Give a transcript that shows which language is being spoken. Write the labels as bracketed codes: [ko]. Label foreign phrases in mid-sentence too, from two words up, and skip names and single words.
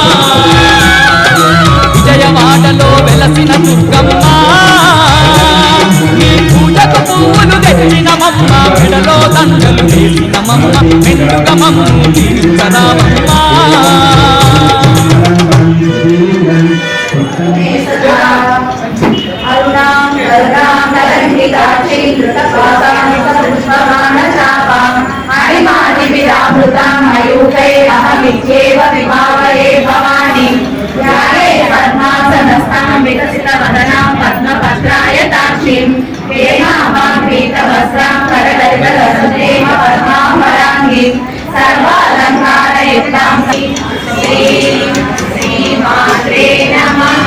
[te] విజయవాడలో వెలసిన దుర్గమ్మ నీ పూజకు పువ్వులు తెచ్చిన మమ్మ మెడలో దండలు వేసిన మమ్మ మెండుగా మమ్ము జీవించరామమ్మా [sa] मे सदा अरुणां करुणां कलङ्किताक्षीं धृतपाशामितपुष्पमानचापाम् अणिमादिभिरावृतां मयूखैरहमित्येव विभावये भवानी ध्याये पद्मासनस्थां विकसितवदनां पद्मपत्रायताक्षीं हेमाभापीतवस्त्रां करकलितलसतेव पद्माभराङ्गीं सर्वालङ्कारयुक्तां श्रीमात्रे नमः।